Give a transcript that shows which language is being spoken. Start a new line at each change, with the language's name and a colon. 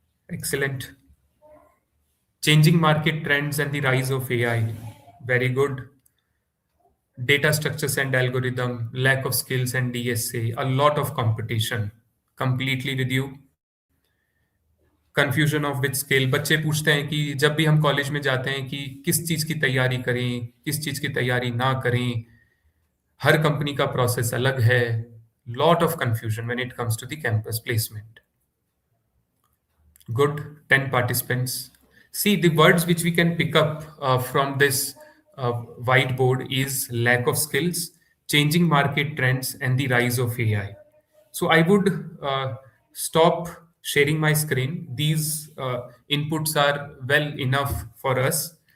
English: Excellent. Changing market trends and the rise of AI. Very good. Data structures and algorithm, lack of skills and DSA, a lot of competition. Completely with you. Confusion of which scale.
Hindi: बच्चे पूछते हैं कि जब भी हम college में जाते हैं कि किस चीज़ की तैयारी करें, किस चीज़ की तैयारी ना करें. हर कंपनी का प्रोसेस अलग है.
English: Lot of confusion when it comes to the campus placement. Good, 10 participants. See, the words which we can pick up from this whiteboard is lack of skills, changing market trends, and the rise of AI. So I would stop sharing my screen. These inputs are well enough for us.